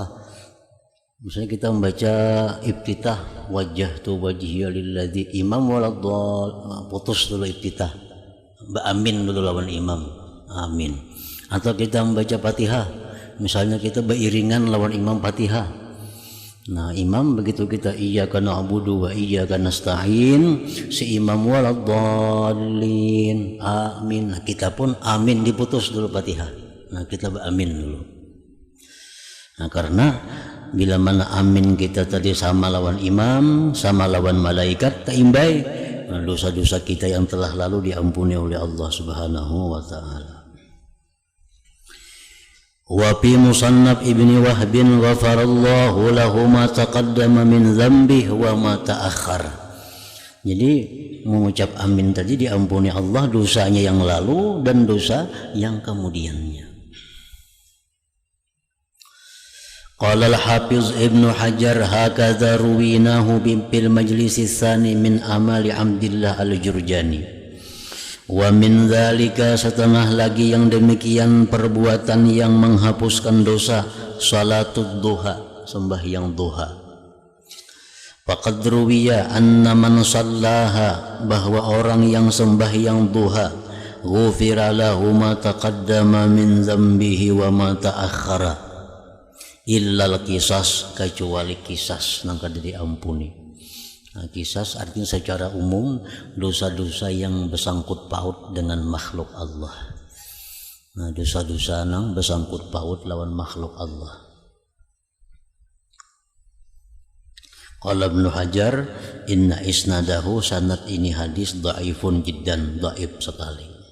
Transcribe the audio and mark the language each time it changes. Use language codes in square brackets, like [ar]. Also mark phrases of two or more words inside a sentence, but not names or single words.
[bjn] Misalnya kita membaca iftitah, [ar] وجهت وجهي للذي, [bjn] imam waladdallin, putus dulu iftitah, amin dulu lawan imam, amin. Atau kita membaca Fatihah, misalnya kita beriringan lawan imam Fatihah. Nah, imam begitu kita [ar] إياك نعبد وإياك نستعين, [bjn] si imam waladdallin, amin. Nah, kita pun amin, diputus dulu Fatihah. Nah, kita beramin dulu. Nah, karena bila mana amin kita tadi sama lawan imam, sama lawan malaikat, taimbai, nah, dosa-dosa kita yang telah lalu diampuni oleh Allah [ar] سبحانه وتعالى. وفي مصنف ابن وهب غفر الله له ما تقدم من ذنبه وما تأخر. [bjn] Jadi mengucap amin tadi diampuni Allah dosanya yang lalu dan dosa yang kemudiannya. [ar] قال الحافظ ابن حجر هكذا رويناه بالمجلس الثاني من أمالي عبد الله الجرجاني. ومن ذلك, [bjn] setengah lagi yang demikian perbuatan yang menghapuskan dosa, [ar] صلاة الضحى, [bjn] sembahyang duha. [ar] فقد روي أن من صلاها, [bjn] bahwa orang yang sembahyang duha, [ar] غفر له ما تقدم من ذنبه وما تأخر إلا القصاص, [bjn] kecuali qisas nang kada diampuni. Nah, kisas artinya secara umum dosa-dosa yang bersangkut paut dengan makhluk Allah. Nah, dosa-dosa nang bersangkut paut lawan makhluk Allah. [ar] قال ابن حجر، إن إسناده, [bjn] sanad ini hadis [ar] ضعيف جدا, [bjn] dhaif sekali.